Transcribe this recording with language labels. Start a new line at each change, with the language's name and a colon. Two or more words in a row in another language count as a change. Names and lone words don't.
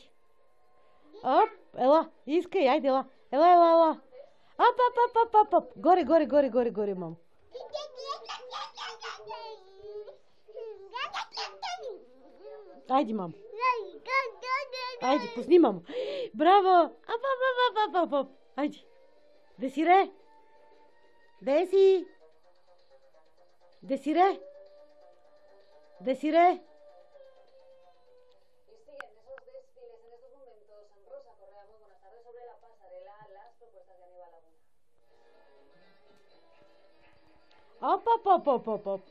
Bulgarian: Оп, ела. Искай, айде, ела. Ела, ела, ела. Оп, оп, оп, оп, оп, оп. Горе, горе, горе, горе, горе, мамо. Айде, мамо. Айде, пусни, мамо. Браво! Оп, оп, оп, оп, оп, оп. Айде. Десире! Деси! Десире! Десире! Оп, оп, оп, оп, оп, оп.